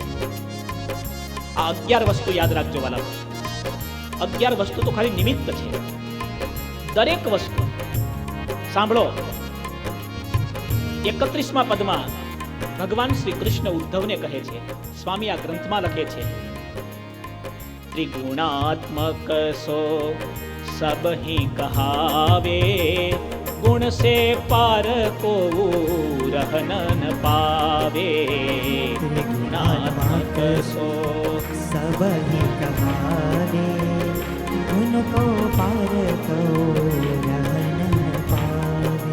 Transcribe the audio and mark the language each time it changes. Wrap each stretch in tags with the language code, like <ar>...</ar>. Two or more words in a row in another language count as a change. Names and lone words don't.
<gu>આ 11 વસ્તુ યાદ રાખજો વાલા. 11 વસ્તુ તો ખાલી નિમિત્ત છે. દરેક વસ્તુ સાંભળો. 31મા પદમાં ભગવાન શ્રી કૃષ્ણ ઉદ્ધવને કહે છે, સ્વામી આ ગ્રંથમાં લખે છે,</gu> <hi>त्रिगुणात्मक सो सब ही कहावे, गुण से पार को रहन न पावे. त्रिगुणात्मक सो सब ही कहावे, गुण को पार को रहन न पावे.</hi>